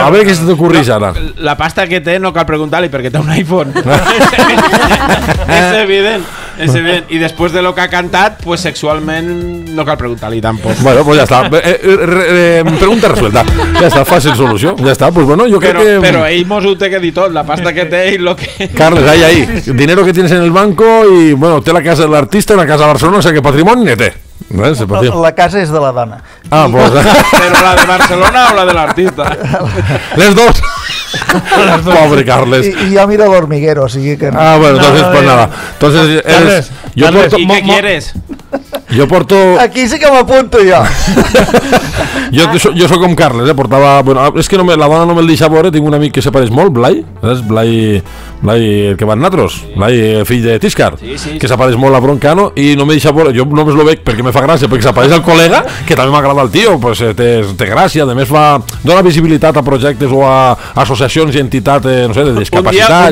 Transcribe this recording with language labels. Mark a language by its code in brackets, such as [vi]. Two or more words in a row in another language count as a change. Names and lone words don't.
[ca] A veure què se t'ocorreix ara. La pasta que té no cal preguntar-li perquè té un iPhone. És evident. I després de lo que ha cantat, pues sexualment no cal preguntar-li tampoc. Bueno, pues ja està. [es] Pregunta resuelta. [ca] Ja està, fàcil solució. Ja està, [es] pues bueno, yo creo que... [ca] Pero ell mos ho té que dir tot, la pasta que té i lo que... Carles, [es] ahí. Dinero que tienes en el banco y, [ca] bueno, té la casa de l'artista, una casa a Barcelona, [es] o sea [ca] que patrimoni ne té. La casa és de la dona. Ah, pues... Però la de Barcelona o la de l'artista? Les dos. Pobre Carles. [es] Y yo miro el hormiguero, así que... Ah, bueno, entonces pues nada. Entonces eres... ¿Y qué quieres? [ca] Jo porto... Aquí sí que m'apunto jo. Jo soc com Carles, portava... Bueno, és que la dona no me'l deixa veure, tinc un amic que se pareix molt, Blai, és Blai, el que va en natros, Blai, fill de Tiscar, que se pareix molt a Broncano i no me deixa veure, jo només lo veig perquè me fa gràcia, perquè se pareix al col·lega, que també m'agrada el tio, pues té gràcia, a més dona visibilitat a projectes o a associacions i entitats, no sé, de discapacitat.